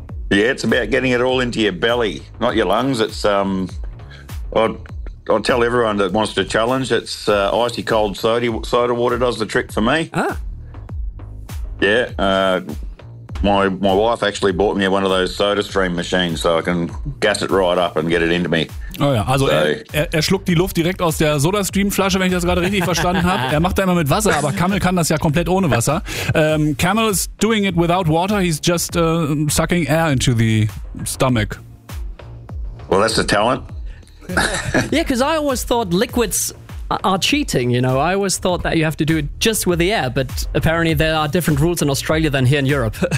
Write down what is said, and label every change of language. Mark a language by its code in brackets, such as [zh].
[en] Yeah, it's about getting it all into your belly, not your lungs. It's, I'll tell everyone that wants to challenge, it's icy cold soda water does the trick for me. Ah. Yeah. My wife actually bought me one of those soda stream machines, so I can gas it right up and get it into me. [de] Oh ja, also er schluckt die Luft direkt aus der Soda Stream Flasche, wenn ich das gerade richtig verstanden habe. Er macht da immer mit Wasser, aber Camel kann das ja komplett ohne Wasser. [en] Camel is doing it without water, he's just sucking air into the stomach. Well, that's a talent. Yeah, because I always thought liquids are cheating, you know. I always thought that you have to do it just with the air, but apparently there are different rules in Australia than here in Europe.